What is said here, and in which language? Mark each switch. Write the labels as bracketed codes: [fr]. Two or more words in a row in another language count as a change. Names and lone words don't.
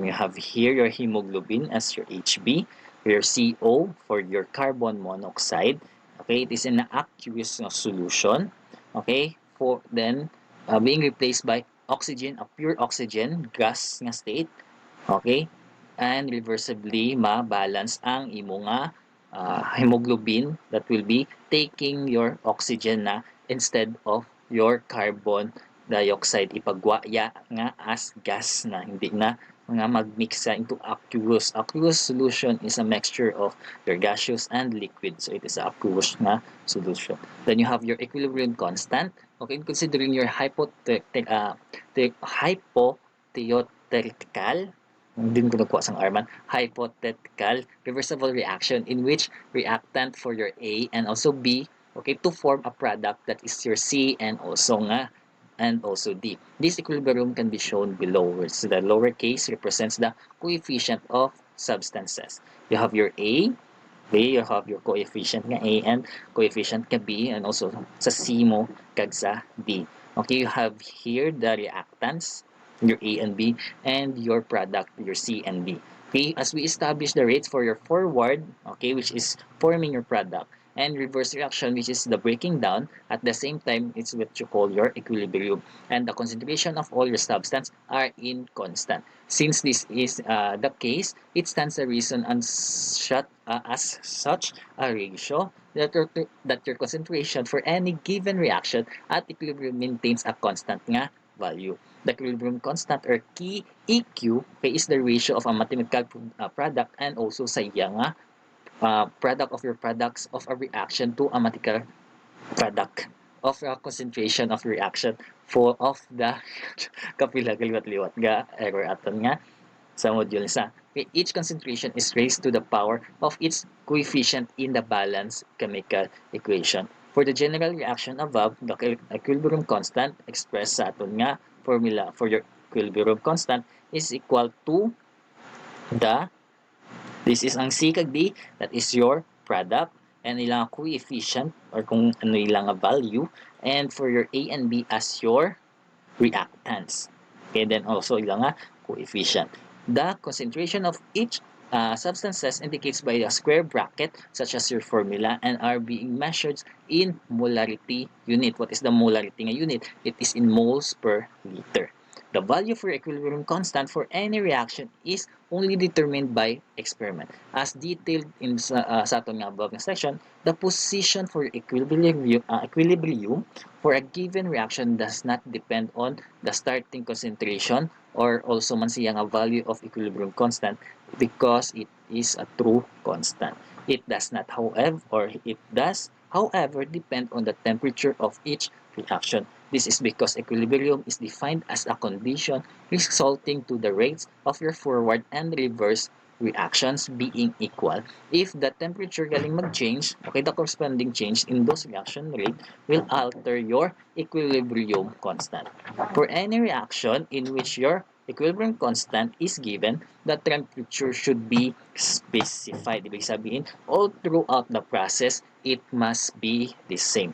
[en] You have here your hemoglobin as your HB, your CO for your carbon monoxide. Okay, it is in an aqueous solution. Okay, for then being replaced by oxygen, a pure oxygen gas nga state. Okay, and reversibly [hil] ma-balance ang imo nga [en] hemoglobin that will be taking your oxygen na instead of your carbon dioxide [hil] ipagwaya nga [en] as gas na [hil] hindi na nga magmix sa [en] into aqueous. Aqueous solution is a mixture of your gaseous and liquid. So it is a aqueous na solution. Then you have your equilibrium constant. Okay, considering your hypotheoretical [hil] hindi ko nagkuha sang Arman, [en] hypothetical reversible reaction in which reactant for your A and also B, okay, to form a product that is your C and also D. This equilibrium can be shown below, where the lower case represents the coefficient of substances. You have your A, you have your coefficient nga A and coefficient nga B, and also [hil] sa C mo kag sa D. [en] Okay, you have here the reactants, your A and B, and your product, your C and D. Okay, as we establish the rates for your forward, okay, which is forming your product, and reverse reaction, which is the breaking down, at the same time, it's what you call your equilibrium. And the concentration of all your substance are in constant. Since this is the case, it stands a reason as such a ratio that your concentration for any given reaction at equilibrium maintains a constant nga value. The equilibrium constant or key EQ is the ratio of a mathematical product and also [hil] sa iya nga [en] product of your products of a reaction to a mathematical product of a concentration of reaction for of the [hil] kapila liwat-liwat ga [en] error [hil] aton nga sa [en] module sa each concentration is raised to the power of its coefficient in the balance chemical equation. For the general reaction above, the equilibrium constant expressed [hil] sa aton nga [en] formula for your equilibrium constant is equal to the this is ang C kag D, that is your product, and ilang coefficient or [hil] kung ano ilang [en] value, and for your A and B as your reactants. Okay, then also ilang coefficient. The concentration of each substances indicates by a square bracket such as your formula and are being measured in molarity unit. What is the molarity nga unit? It is in moles per liter. The value for equilibrium constant for any reaction is only determined by experiment. As detailed in [hil] sa aton nga [en] above section, the position for equilibrium for a given reaction does not depend on the starting concentration or also [hil] man siya nga [en] value of equilibrium constant because it is a true constant. It does, however, depend on the temperature of each reaction. This is because equilibrium is defined as a condition resulting to the rates of your forward and reverse reactions being equal. If the temperature [hil] galing mag-change, [en] okay, the corresponding change in those reaction rate will alter your equilibrium constant. For any reaction in which your equilibrium constant is given, the temperature should be specified. [tl] Ibig sabihin, [en] all throughout the process, it must be the same.